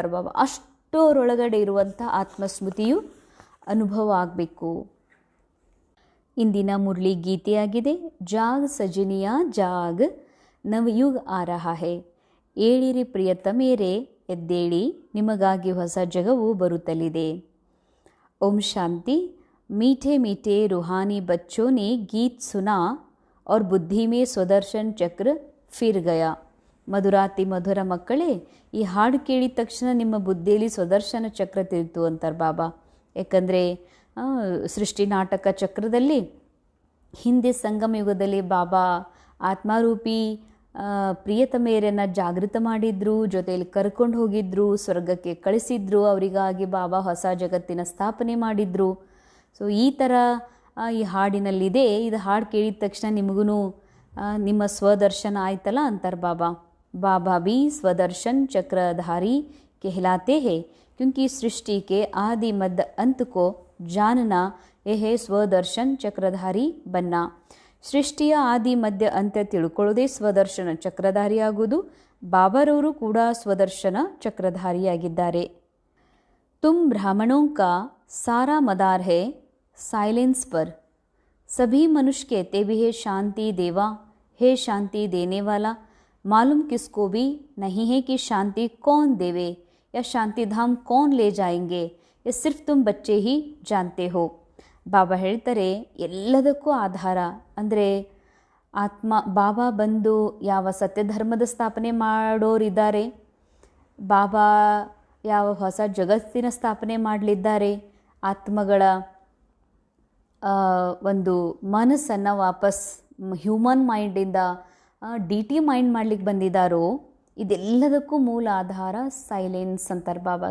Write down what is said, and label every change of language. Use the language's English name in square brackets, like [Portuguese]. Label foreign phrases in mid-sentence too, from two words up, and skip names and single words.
[Kannada] ಅಷ್ಟು ಒಟ್ಟು ಅವರೊಳಗಡೆ ಇರುವಂಥ ಆತ್ಮಸ್ಮೃತಿಯು ಅನುಭವ ಆಗಬೇಕು. ಇಂದಿನ ಮುರಳಿ ಗೀತೆಯಾಗಿದೆ, ಜಾಗ್ ಸಜನಿಯ ಜಾಗ್ ನವಯುಗ್ ಆ ರಹಾ ಹೈ. ಏಳಿರಿ ಪ್ರಿಯತಮೇರೆ, ಎದ್ದೇಳಿ, ನಿಮಗಾಗಿ ಹೊಸ ಜಗವು ಬರುತ್ತಲಿದೆ. ಓಂ ಶಾಂತಿ. [Hindi] मीठे मीठे रूहानी बच्चों ने गीत सुना और बुद्धि में स्वदर्शन चक्र फिर गया. [Kannada] ಮಧುರಾತಿ ಮಧುರ ಮಕ್ಕಳೇ, ಈ ಹಾಡು ಕೇಳಿದ ತಕ್ಷಣ ನಿಮ್ಮ ಬುದ್ಧಿಯಲ್ಲಿ ಸ್ವದರ್ಶನ ಚಕ್ರ ತಿರುತು ಅಂತಾರೆ ಬಾಬಾ. ಯಾಕಂದರೆ ಸೃಷ್ಟಿ ನಾಟಕ ಚಕ್ರದಲ್ಲಿ ಹಿಂದೆ ಸಂಗಮ ಯುಗದಲ್ಲಿ ಬಾಬಾ ಆತ್ಮಾರೂಪಿ ಪ್ರಿಯತಮೆಯರನ್ನು ಜಾಗೃತ ಮಾಡಿದ್ರು, ಜೊತೆಯಲ್ಲಿ ಕರ್ಕೊಂಡು ಹೋಗಿದ್ರು, ಸ್ವರ್ಗಕ್ಕೆ ಕಳಿಸಿದ್ರು. ಅವರಿಗಾಗಿ ಬಾಬಾ ಹೊಸ ಜಗತ್ತಿನ ಸ್ಥಾಪನೆ ಮಾಡಿದ್ರು. ಸೊ ಈ ಥರ ಈ ಹಾಡಿನಲ್ಲಿದೆ. ಇದು ಹಾಡು ಕೇಳಿದ ತಕ್ಷಣ ನಿಮಗೂ ನಿಮ್ಮ ಸ್ವದರ್ಶನ ಆಯ್ತಲ್ಲ ಅಂತಾರೆ ಬಾಬಾ. [Hindi] बाबा भी स्वदर्शन चक्रधारी कहलाते हैं, क्योंकि सृष्टि के आदि मध्य अंत को जानना यह है स्वदर्शन चक्रधारी बनना. [Kannada] ಸೃಷ್ಟಿಯ ಆದಿ ಮಧ್ಯ ಅಂತ್ಯ ತಿಳ್ಕೊಳ್ಳೋದೇ ಸ್ವದರ್ಶನ ಚಕ್ರಧಾರಿ ಆಗುವುದು. ಬಾಬಾರವರು ಕೂಡ ಸ್ವದರ್ಶನ ಚಕ್ರಧಾರಿಯಾಗಿದ್ದಾರೆ. [Hindi] तुम ब्राह्मणों का सारा मदार है साइलेंस पर. सभी मनुष्य कहते भी है शांति देवा, हे शांति देने वाला. मालूम किसको भी नहीं है कि शांति कौन देवे या शांति धाम कौन ले जाएंगे. ये सिर्फ तुम बच्चे ही जानते हो. [Kannada] ಬಾಬಾ ಹೇಳ್ತಾರೆ, ಎಲ್ಲದಕ್ಕೂ ಆಧಾರ ಅಂದರೆ ಆತ್ಮ. ಬಾಬಾ ಬಂದು ಯಾವ ಸತ್ಯಧರ್ಮದ ಸ್ಥಾಪನೆ ಮಾಡೋರಿದ್ದಾರೆ, ಬಾಬಾ ಯಾವ ಹೊಸ ಜಗತ್ತಿನ ಸ್ಥಾಪನೆ ಮಾಡಲಿದ್ದಾರೆ, ಆತ್ಮಗಳ ಒಂದು ಮನಸ್ಸನ್ನು ವಾಪಸ್ [English] human mindinda the mind [Kannada] ಮಾಡ್ಲಿಕ್ಕೆ ಬಂದಿದ್ದಾರೋ, ಇದೆಲ್ಲದಕ್ಕೂ ಮೂಲ ಆಧಾರ ಸೈಲೆನ್ಸ್ ಅಂತಾರೆ ಬಾಬಾ.